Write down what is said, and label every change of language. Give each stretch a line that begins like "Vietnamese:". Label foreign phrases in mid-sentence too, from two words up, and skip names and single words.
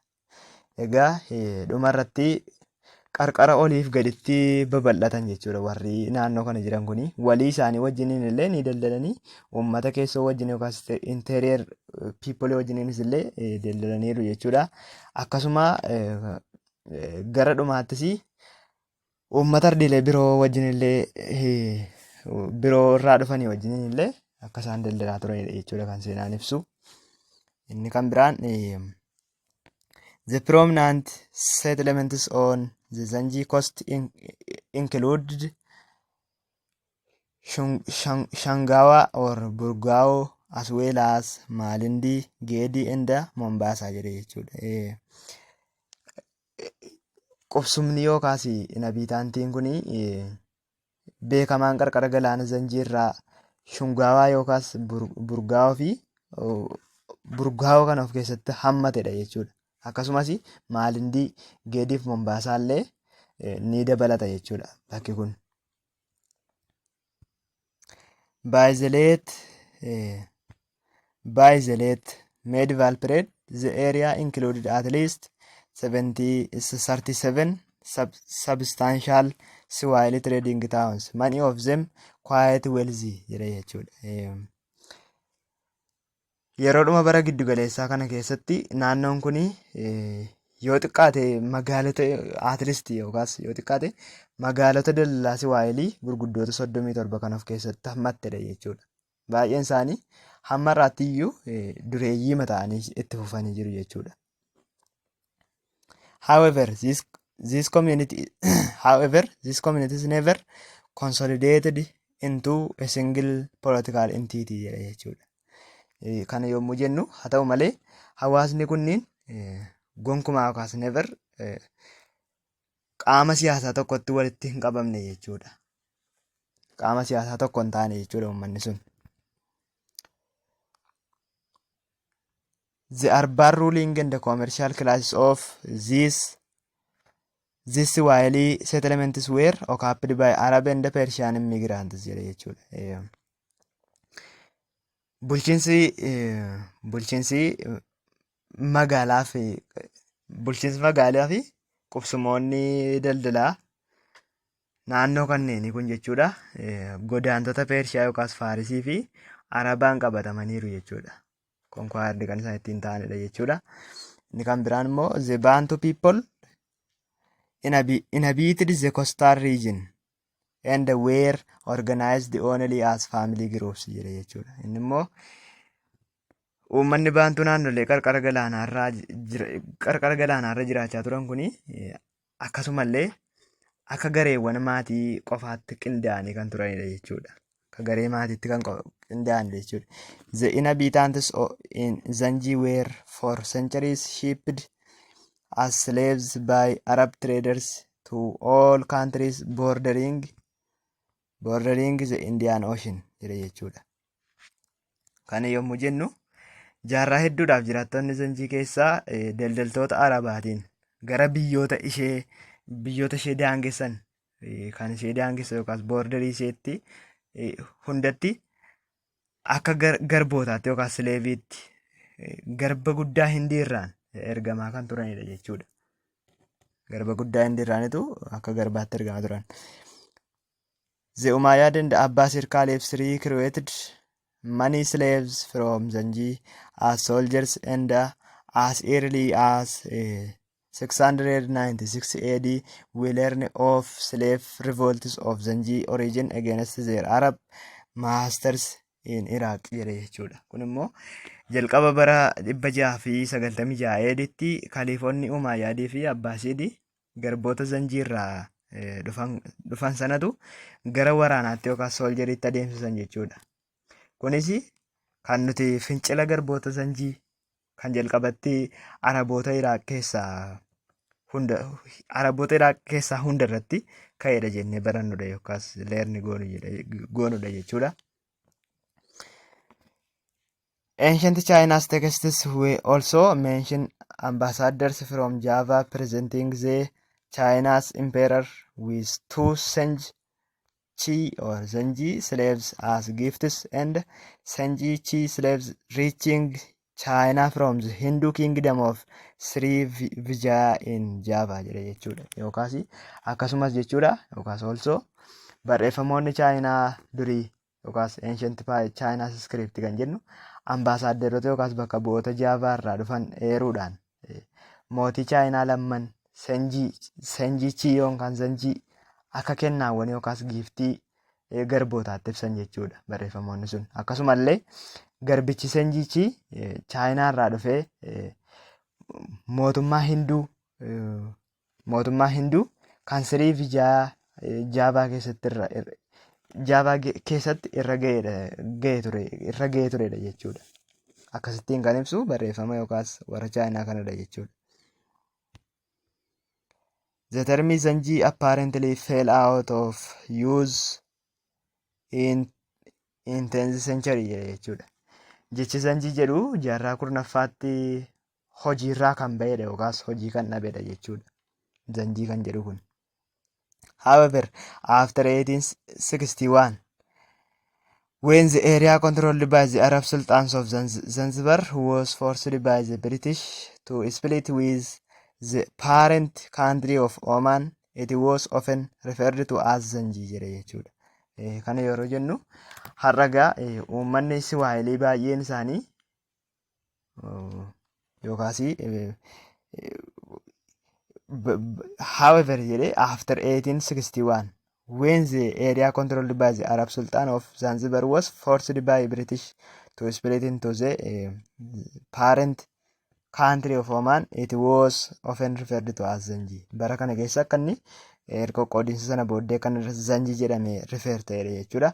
Oromo: Egaa dhumarratti qarqara oliif gaditti babal'atan jechuudha. Warri naannoo kana jiran kuni walii isaanii wajjiniin illee ni daldalanii uummata keessoo wajjin yookaas
English: interior people
Oromo: wajjiniinis illee daldalaniiru jechuudha. Akkasuma gara dhumaattis uummata ardiilee biroo wajjin illee biroo irraa dhufanii wajjiniin illee akka isaan daldalaa turanidha jechuudha kan seenaan ibsu. Inni kan biraan
English: the prominent settlements on the Zanji coast included Shangawa or Burgao as well as Malindi, Gedi and Mombasa
Oromo: jedha jechuudha. Qubsumni yookaas inhabitaantiin kun beekamaan qarqara galaana Zanjii irraa Shungawaa yookaas Burgaa'oo fi Burgaa'oo kan of keessatti hammatedha jechuudha. Akkasumas Maalindii, Geediif Mombaasaa illee ni dabalata jechuudha bakki kun.
English: By the late medieval period, the area included at least 37 substantial Swahili trading towns, many of them quite wealthy
Oromo: jedha jechuudha. Yeroodhuma bara giddu galeessaa kana keessatti naannoon kun yoo xiqqaate magaalota at-least yookaas yoo xiqqaate magaalota daldalaa Swahilii gurguddoota 37 kan of keessatti hammattedha jechuudha. Baay'een isaanii hamma irraatti iyyuu dureeyyii mata'anii itti fufanii jiru jechuudha.
English: However, these communities never consolidated into a single political entity
Oromo: jedha jechuudha. Kana yommuu jennu haa ta'u malee hawaasni kunniin gonkumaa yookaas never qaama siyaasaa tokkotti walitti hin qabamne jechuudha. Qaama siyaasaa tokko hin taane jechuudha uummanni sun.
English: The urban ruling and the commercial classes of these Swahili settlements were occupied by Arab and Persian immigrants
Oromo: jedha jechuudha. Bulchiinsi magaalaa fi qubsumoonni daldalaa naannoo kanneenii kun jechuudha godaantota Pershiyaa yookaas Faarisii fi Arabaan qabatamaniiru jechuudha. Konkolaataa kan isaan ittiin ta'anidha jechuudha. Inni kan biraan immoo
English: the Bantu people inhabited the coastal region and were organized only as family groups
Oromo: jedha jechuudha. Inni immoo uummanni Baantuu naannolee qarqara galaanaarra jiraachaa turan kuni akkasumallee akka gareewwan maatii qofaatti qindaa'anii kan turanidha jechuudha. Akka garee maatiitti kan qindaa'anidha jechuudha.
English: The inhabitants in Zanji were for centuries shipped as slaves by Arab traders to all countries bordering the Indian Ocean
Oromo: jedha jechuudha. Kana yommuu jennu jaarraa hedduudhaaf jiraattonni Zanjii keessaa daldaltoota Arabaatiin gara biyyoota ishee daangessan kan ishee daangessa yookaas boordarii isheetti hundatti akka garbootaatti yookaas sileeviitti garba guddaa Hindiirraan ergamaa kan turanidha jechuudha. Garba guddaa Hindiirraanitu akka garbaatti ergamaa turan.
English: The Umayyad and Abbasir caliphs recruited many slaves from Zanji as soldiers, and as early as 696 AD we learn of slave revolts of Zanji origin against their Arab masters in Iraq
Oromo: jedhe jechuudha. Kun immoo jalqaba bara 696 AD'tti kaliifonni Umayyaadii fi Abbaasiidii garboota Zanjii irraa dhufan sanatu gara waraanaatti yookaan sooljeeriitti adeemsisan jechuudha. Kunis kan nuti fincila garboota Zanjii kan jalqabatti Araboota Iraaq keessaa hunda irratti ka'edha jennee barannudha yookaas leerni goonudha jechuudha.
English: Ancient China's texts we also mention ambassadors from Java presenting the China's emperor with 2 Zenji or Zenji slaves as gifts, and Zenji Chi slaves reaching China from the Hindu kingdom of Sri Vijaya in Java
Oromo: jedhe jechuudha. Yookaas akkasumas jechuudha yookaas also barreeffamoonni Chaayinaa durii yookaas
English: ancient China's script
Oromo: kan jennu ambaasaadderoota yookaas bakka bu'oota Jaavaa irraa dhufan eeruudhaan mootii Chaayinaa lamman Senjii Chi yookaan Zanjii akka kennaawwan yookaas giiftii garbootaatti ibsan jechuudha barreeffamoonni sun. Akkasumallee garbichi Senjii Chi Chaayinaa irraa dhufee mootummaa Hinduu kan Sri Vijaya Jaavaa keessatti irra ga'ee turedha jechuudha. Akkasittiin kan ibsu barreeffama yookaas warra Chaayinaa kanadha jechuudha.
English: The term Zanji apparently fell out of use in 10th century jechuudha.
Oromo: Jechi Zanjii jedhu jaarraa kurnaffaatti hojiirraa kan ba'edha yookaas hojii kan dhabedha jechuudha. Zanjii kan jedhu kun.
English: However, after 1861, when the area controlled by the Arab Sultans of Zanzibar was forced by the British to split with the parent country of Oman, it was often referred to as Zanji
Oromo: jedhe jechuudha. Kana yeroo jennu har'agaa uummanni Siwaahilii baay'een isaanii yookaas
English: however jedhe after 1861 when the area controlled by the Arab Sultan of Zanzibar was forced by British to split into the parent country of Oman, it was often referred to as Zanji.
Oromo: Bara kana keessa akka inni erga qoodinsa sana booddee kan Zanji jedhame refer ta'edha jechuudha.